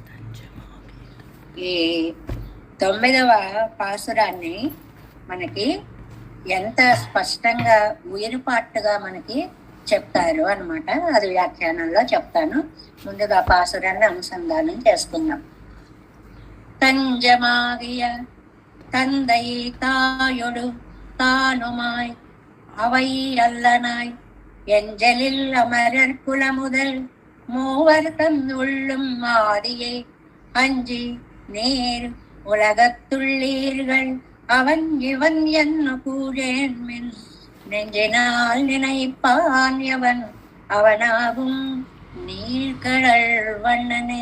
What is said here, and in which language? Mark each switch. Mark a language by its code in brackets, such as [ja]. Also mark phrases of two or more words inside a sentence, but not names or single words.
[te] ఈ 9వ పాసురాన్ని మనకి ఎంత స్పష్టంగా ఉయిరుపాటుగా మనకి చెప్తారు అన్నమాట. అది వ్యాఖ్యానంలో చెప్తాను. ముందుగా పాసురాన్ని అనుసంధానం చేసుకుందాం. [ta] தஞ்சமாகிய தந்தை தாயொடு தானுமாய் அவை அல்லனாய் எஞ்சலில் அமரர் குலமுதல் மூவர் தம் உள்ளும் ஆதியை அஞ்சி நேர் உலகத்துள்ளீர்கள் அவன் இவன் என்ன கூழேன் மின் நெஞ்சினால் நினைப்பான் எவன் அவனாகும் நீர்கடல் வண்ணனே.